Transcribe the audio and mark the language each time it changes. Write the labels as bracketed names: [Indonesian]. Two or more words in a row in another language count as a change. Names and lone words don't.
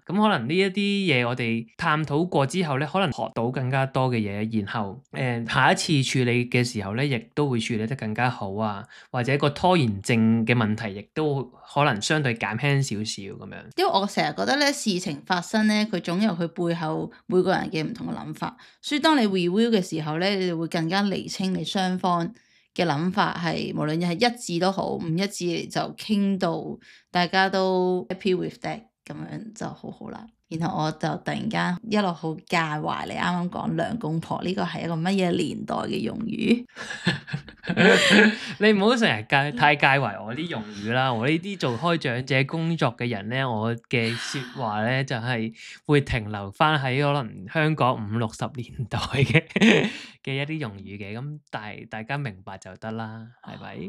[Cantonese] 咁可能呢一啲嘢我哋探討過之後咧，可能學到更加多嘅嘢，然後下一次處理嘅時候咧，亦都會處理得更加好啊，或者個拖延症嘅問題亦都可能相對減輕少少咁樣。因為我成日覺得咧，事情發生咧，佢總有佢背後每個人嘅唔同嘅諗法，所以當你 review 嘅時候咧，你會更加釐清你雙方嘅諗法係無論係一致都好，唔一致就傾到大家都 [English] happy with that [Cantonese] 咁樣就好好啦。然後我就突然間一路好介懷你啱啱講兩公婆呢個係一個乜嘢年代嘅用語？你唔好成日太介懷我啲用語啦，我呢啲做開長者工作嘅人咧，我嘅說話咧就係會停留翻喺可能香港50-60年代嘅一啲用語嘅，咁但係大家明白就得啦，係咪？